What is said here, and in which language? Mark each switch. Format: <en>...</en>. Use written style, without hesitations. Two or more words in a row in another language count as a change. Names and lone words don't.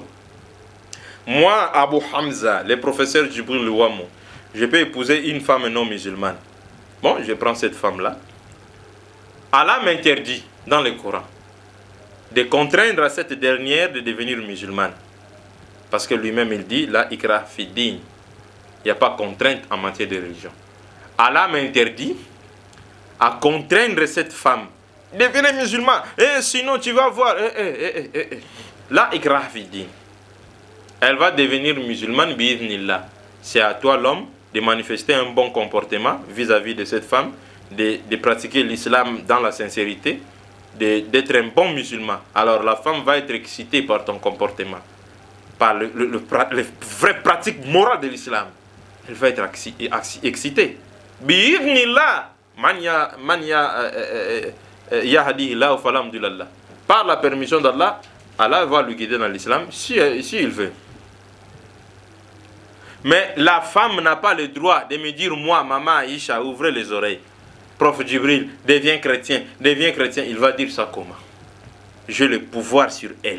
<fr>Moi, Abu Hamza, le professeur Djibril Louamo, je peux épouser une femme non musulmane. Bon, je prends cette femme-là. Allah m'interdit dans le Coran de contraindre à cette dernière de devenir musulmane. Parce que lui-même il dit,</fr> <ar>لا إكراه في الدين.</ar> <fr>Il n'y a pas contrainte en matière de religion. Allah m'interdit à contraindre cette femme. Devenez musulman. Sinon tu vas voir.</fr> <ar>لا إكراه في الدين.</ar> <fr>Elle va devenir musulmane bi'idhnillah. C'est à toi l'homme de manifester un bon comportement vis-à-vis de cette femme, de pratiquer l'islam dans la sincérité, d'être un bon musulman. Alors la femme va être excitée par ton comportement, par les vraies pratiques morales de l'islam. Elle va être excitée. Bi'idhnillah,</fr> <ar>من يهده الله فلا مضل له.</ar> <fr>Par la permission d'Allah, Allah va lui guider dans l'islam si il veut. Mais la femme n'a pas le droit de me dire, moi, maman Aïcha, ouvrez les oreilles. Prof Djibril, deviens chrétien, deviens chrétien. Il va dire ça comment? J'ai le pouvoir sur elle.</fr>